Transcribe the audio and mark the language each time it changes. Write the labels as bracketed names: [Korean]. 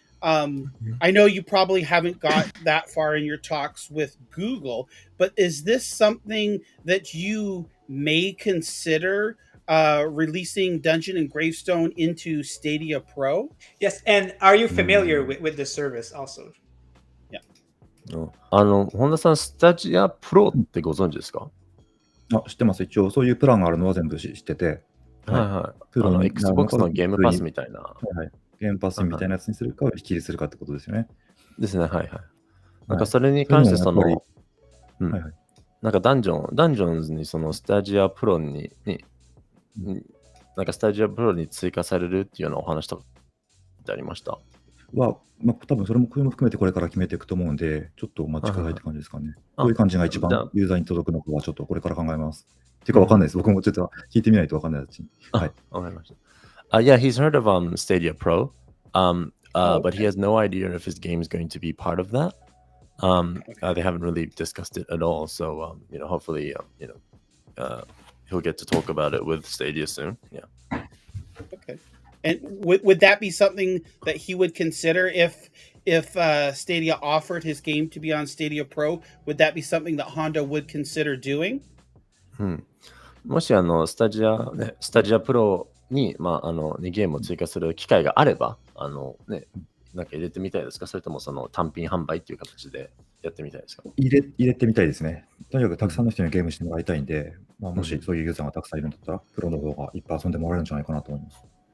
[English] I know you probably haven't got that far in your talks with Google, but is this something that you may consider releasing Dungeon and Gravestone into Stadia Pro? Yes, and are you familiar with the service also? Yeah. [Japanese] 本田さん、スタジアプロってご存知ですか？知ってます。一応そういうプランがあるのは全部知ってて。はい。 Xbox のゲームパスみたいな。はい。ゲームパスみたいなやつにするか、引きするかってことですよね。ですね、はいはい。なんかそれに関してなんかダンジョンズにそのスタジアプロになんかスタジアプロに追加されるっていうようなお話とかってありました？多分それも含めてこれから決めていくと思うんで、ちょっとお待ちくださいって感じですかね。どういう感じが一番ユーザーに届くのかはちょっとこれから考えます。っていうかわかんないです。僕もちょっと聞いてみないとわかんないです。はい。わかりました。 [English] Yeah, he's heard of Stadia Pro, but he has no idea if his game is going to be part of that. They haven't really discussed it at all, so hopefully, he'll get to talk about it with Stadia soon. Yeah. Okay. And would that be something that he would consider if Stadia offered his game to be on Stadia Pro? Would that be something that Honda would consider doing? [Japanese] もしスタジアプロに、ゲームを追加する機会があれば、なんか入れてみたいですか？それともその単品販売っていう形でやってみたいですか？入れてみたいですね。とにかくたくさんの人にゲームしてもらいたいんで、もしそういうユーザーがたくさんいるんだったら、プロの方がいっぱい遊んでもらえるんじゃないかなと思います。